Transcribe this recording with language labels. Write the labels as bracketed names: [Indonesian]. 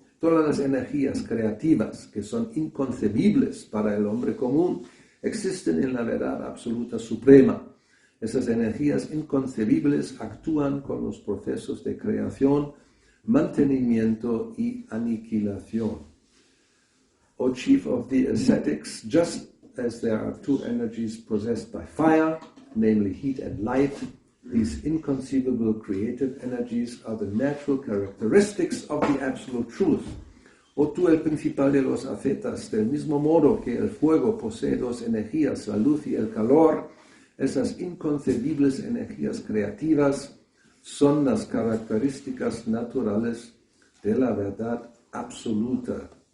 [Spanish] Todas las energías creativas que son inconcebibles para el hombre común existen en la verdad absoluta suprema. Esas energías inconcebibles actúan con los procesos de creación, mantenimiento y aniquilación. [English] O chief of the ascetics, just as there are two energies possessed by fire, namely heat and light, these inconceivable creative energies are the natural characteristics of the absolute truth. [Spanish] O tú, el principal de los ascetas, del mismo modo que el fuego posee dos energías, la luz y el calor, esas inconcebibles energías creativas son las características naturales de la verdad absoluta.